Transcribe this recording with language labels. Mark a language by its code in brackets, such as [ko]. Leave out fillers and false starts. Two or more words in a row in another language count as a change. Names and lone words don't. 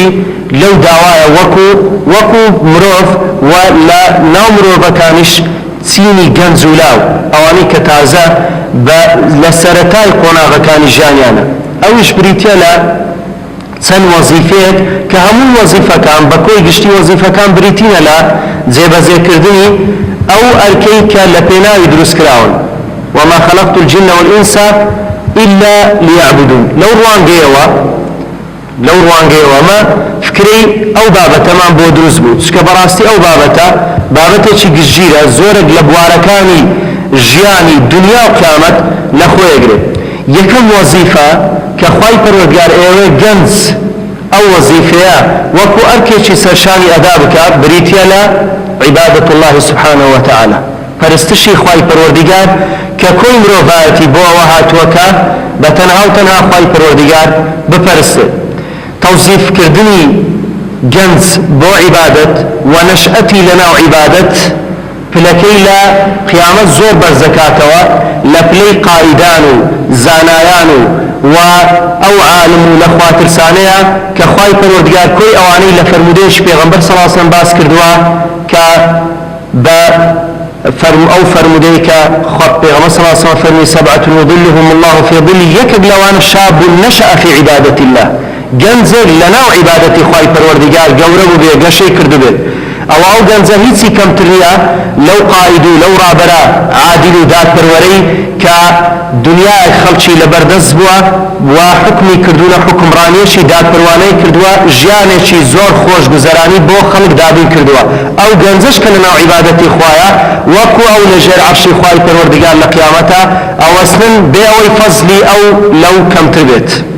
[ckb] لەو داوایە وەکو مرۆڤ و لە ناو مرۆڤەکانیش چینی گەنج و لاو ئەوانەی کە تازە لە سەرەتای قۆناغەکانی ژیانیانە ئەویش بریتە لە چەند وەزیفەیەک کە هەموو وەزیفەکان بە کۆی گشتی وەزیفەکان بریتینە لە جێبەجێکردنی ئەو ئەرکەی کە لە پێناوی دروستکراون [ar] وما خلقت الجن والإنس إلا ليعبدون. [ckb] لو ڕوانگەیەوە مە فکرەی ئەو بابەتەمان بۆ دروست بوو چکە بەڕاستی ئەو بابەتێکی گشتگیرە زۆرێک لە بوارەکانی ژیانی دنیا و قیامەت لە خۆیەگرێت. یەکەم وەزیفە کە خوای پەروەردگار ئێوەی گەنج ئەو وەزیفەیە وەکو ئەرکێکی سەرشانی ئەدا بکات بریتە لە عیبادەت [ar] الله سبحانه وتعالى [ckb] پەرستشی خوای پەروەردگار کە کۆی مرۆڤایەتی بۆ ئەوە هاتووەکە بە تەنها و تەنها خوای پەروەردگار بپەرستێت. تەوزیفکردنی گەنج بۆ عیبادەت و نەشئەتی لەناو عیبادەت پلەکەی لە قیامەت زۆر بەرزەکاتەوە لە پلەی قائیدان و زانایان و ئەو عالم و لە خواترسانەیە کە خوای پەروەردگار کۆی ئەوانەی لە فەرمودەیەکی پێغەمبەر [ar] صلی الله علیه و سلم [ckb] باس کردووە کە بە ئەو فەرمودەی کە پێغەمبەر [ar] صلی الله علیه و سلم [ckb] فەرمی [ar] سەبعة یظلهم الله في ظله [ckb] یەکێک لەوانە [ar] شاب نشأ في عبادة الله [ckb] گەنجێک لەناو عیبادەتی خوای پەروەردگار گەورە بوو بێ گەشەی کردوبێت ئەو گەنجە هیچی کەمتر نییە لەو قائید و لەو ڕابەرە عادل و دادپەروەرەی کە دنیای خەڵکی لەبەردەست بووە و حکمی کردوونە حکمڕانیەشی دادپەروانەی کردووە ژیانێکی زۆر خۆشگوزەرانی بۆ خەڵک دابین کردووە ئەو گەنجەش کە لەناو عیبادەتی خوایە وەکو ئەو لەژێر عەرشی خوای پەروەردگار لە قیامەتە ئەوەستن بێ ئەوەی فەزلی ئەو لەو کەمتر بێت.